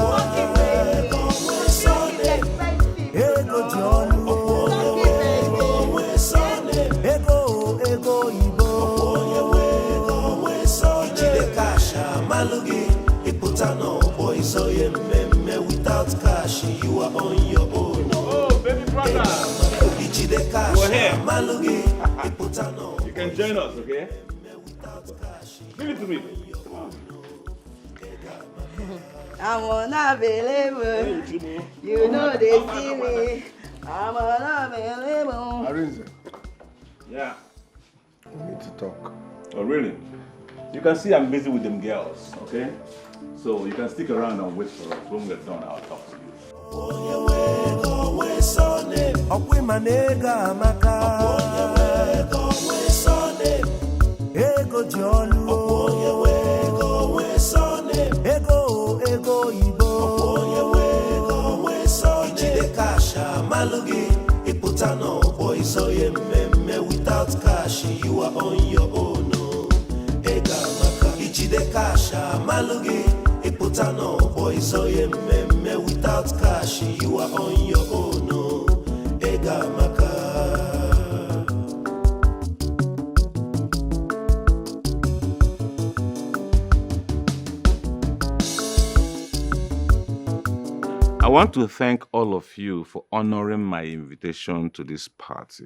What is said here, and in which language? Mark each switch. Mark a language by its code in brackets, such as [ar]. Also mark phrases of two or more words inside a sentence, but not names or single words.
[ig] Ego ji ọlụ. Ego Igbo. Ijide cash amalụ gị ịpụta n'ọgbọ iso ya mmemme. [en] Without cash you are on your own. Oh, baby brother. [ig] Ijide cash amalụ gị ịpụta n'ọgbọ. [en] You can join us, okay? Give it to me. I'm unavailable. You know they see me. I'm unavailable. Arinze, Yeah. we need to talk. Oh, really? You can see I'm busy with them girls, okay? So you can stick around and wait for us. When we're done, I'll talk to you. [ig] Ọkwa ịma na ego amaka. Ego ji ọlụ. Ego Igbo. Ijide cash amalụ gị ịpụta n'ọgbọ iso ya mmemme. [en] Without cash you are on your own. [ig] Ego amaka. Ijide cash amalụ gị ịpụta n'ọgbọ iso ya mmemme. [en] Without cash you are on your own. [ig] Ego amaka. [en] I want to thank all of you for honoring my invitation to this party.